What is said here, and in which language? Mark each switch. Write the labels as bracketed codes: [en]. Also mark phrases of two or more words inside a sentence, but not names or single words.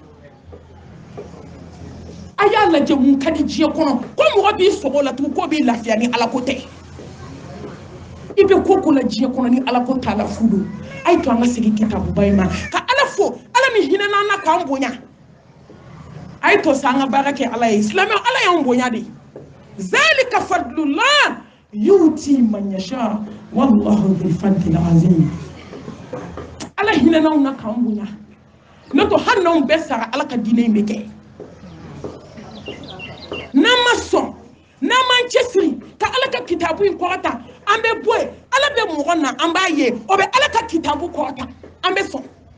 [bm] a y'a lajɛ mun ka di diɲɛ kɔnɔ ko mɔgɔ b'i sɔgɔ la tugun k'o b'i lafiya ni Ala ko tɛ i bɛ ko la diɲɛ kɔnɔ ni Ala ko t'a la fu don a ye to an ka segin kitabuba in ma ka Ala fo Ala min hinɛ n'an na k'an bonya a ye to sa an ka baara kɛ Ala ye silamɛw Ala y'an bonya de [ar] ذلك فضل الله يؤتي من يشاء والله ذو الفضل العظيم [bm] Ala hinɛ n'anw na k'an bonya n'o tɛ hali n'anw bɛɛ sara Ala ka diinɛ in bɛ kɛ n'an ma sɔn n'an m'an cɛsiri ka Ala ka kitabu in kɔrɔta an bɛ bɔ yen Ala bɛ mɔgɔ na an b'a ye o bɛ Ala ka kitabu kɔrɔta an bɛ sɔn